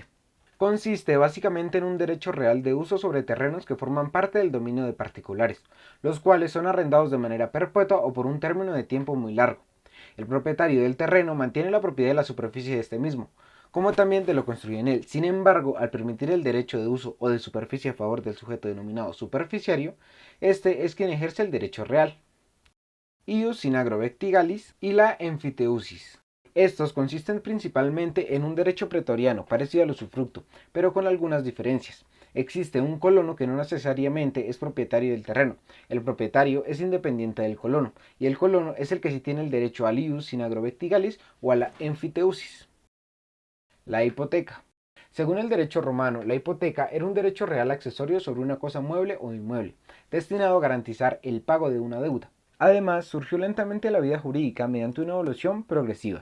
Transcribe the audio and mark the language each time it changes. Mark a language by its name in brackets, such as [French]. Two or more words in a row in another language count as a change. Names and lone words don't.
[Spanish] Consiste básicamente en un derecho real de uso sobre terrenos que forman parte del dominio de particulares, los cuales son arrendados de manera perpetua o por un término de tiempo muy largo. El propietario del terreno mantiene la propiedad de la superficie de este mismo, como también de lo construido en él. Sin embargo, al permitir el derecho de uso o de superficie a favor del sujeto denominado superficiario, este es quien ejerce el derecho real. [Latin] Ius in agro vectigalis [Spanish] y la emfiteusis. Estos consisten principalmente en un derecho pretoriano, parecido al usufructo, pero con algunas diferencias. Existe un colono que no necesariamente es propietario del terreno. El propietario es independiente del colono, y el colono es el que sí tiene el derecho al [Latin] ius in agro vectigalis [Spanish] o a la emfiteusis. La hipoteca. Según el derecho romano, la hipoteca era un derecho real accesorio sobre una cosa mueble o inmueble, destinado a garantizar el pago de una deuda. Además, surgió lentamente la vida jurídica mediante una evolución progresiva.